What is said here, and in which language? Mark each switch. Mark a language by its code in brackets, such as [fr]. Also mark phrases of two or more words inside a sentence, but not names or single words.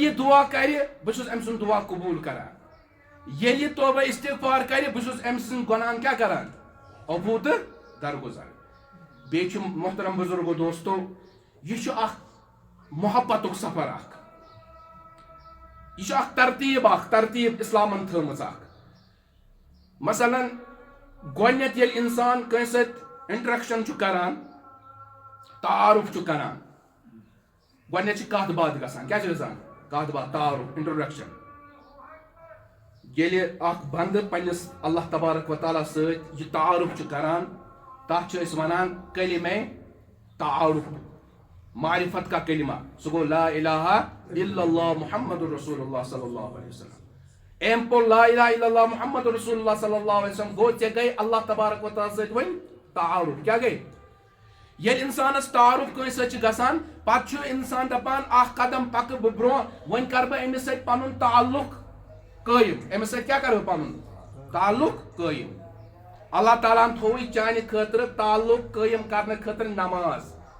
[ks] یہِ دعا کرِ بہٕ چھُس أمۍ سُنٛد دعا قبوٗل کران ییٚلہِ یہِ توبہ استغفار کرِ بہٕ چھُس أمۍ سٕنٛدۍ گۄناہن کیٛاہ کران عفوٗ تہٕ درگُزر بیٚیہِ چھُ محترم بُزرگو دوستو یہِ چھُ اکھ محبتُک سفر اکھ یہِ چھُ اکھ ترتیٖب اسلامن تھٲومٕژ اکھ مثلاً گۄڈٕنیتھ ییٚلہِ انسان کٲنٛسہِ سۭتۍ انٹریکشن چھُ کران تعارُف چھُ کران گۄڈٕنیتھ چھِ کتھ باتھ گژھان کیٛاہ چھِ گژھان کتھ باتھ تعارُف انٹروڈکشن ییٚلہِ اکھ بندٕ پننِس اللہ تبارک و تعالیٰ سۭتۍ یہِ تعارُف چھُ کران تتھ چھِ أسۍ ونان کلمے تعارُف [ur] معرفت کا کلمہ [ks] سُہ گوٚو [ar] لا الہ الا اللہ محمد رسول اللہ صلی اللہ علیہ وسلم [ks] أمۍ پوٚر [ar] لا الہ الا اللہ محمد رسول اللہ صلی اللہ علیہ وسلم [ks] گوٚو ژےٚ گٔے [ar] اللہ تبارک و تعالیٰ [ks] سۭتۍ وۄنۍ تعارُف کیٛاہ گٔے ییٚلہِ انسانس تعارُف کٲنٛسہِ سۭتۍ چھُ گژھان پتہٕ چھُ انسان دپان اکھ قدم پکہٕ بہٕ برونٛہہ وۄنۍ کرٕ بہٕ أمِس سۭتۍ پنُن تعلق قٲیِم أمِس سۭتۍ کیٛاہ کرٕ بہٕ پنُن تعلق قٲیِم اللہ تعالیٰ ہن تھوٚوُے چانہِ خٲطرٕ تعلق قٲیِم کرنہٕ خٲطرٕ نماز